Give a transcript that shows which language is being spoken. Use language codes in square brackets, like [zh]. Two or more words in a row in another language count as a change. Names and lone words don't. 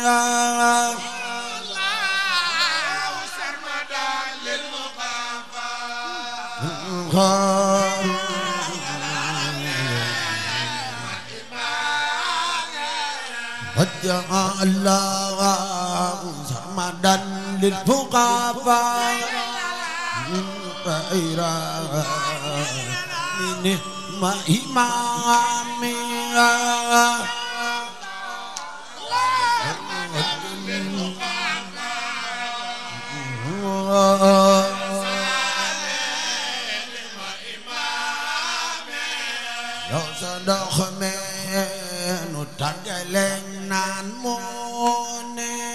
[ar] سرمدا للفقراء وجه الله سرمدا للفقراء نعم إمامي [wo] yow sa ndox meenu tàggaleeg naan moo ne